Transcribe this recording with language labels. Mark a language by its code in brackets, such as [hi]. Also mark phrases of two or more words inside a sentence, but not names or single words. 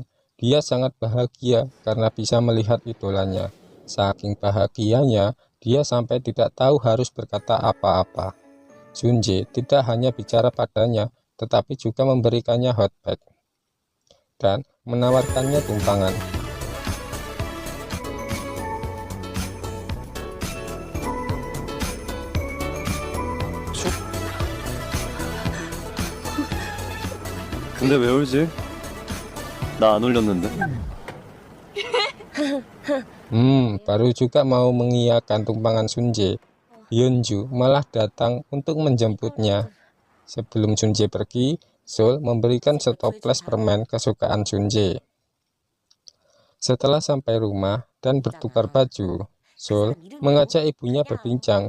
[id] Dia sangat bahagia karena bisa melihat idolanya. Saking bahagianya, dia sampai tidak tahu harus berkata apa-apa. Sunjae tidak hanya bicara padanya, tetapi juga memberikannya hot pack dan menawarkannya tumpangan. [ko] 근데 왜 울지? 나 안 울렸는데. [id] Baru juga mau mengiyakan tumpangan Sunjae, Hyunju malah datang untuk menjemputnya. Sebelum Sunjae pergi, Sol memberikan setoples permen kesukaan Sunjae. Setelah sampai rumah dan bertukar baju, Sol mengajak ibunya berbincang.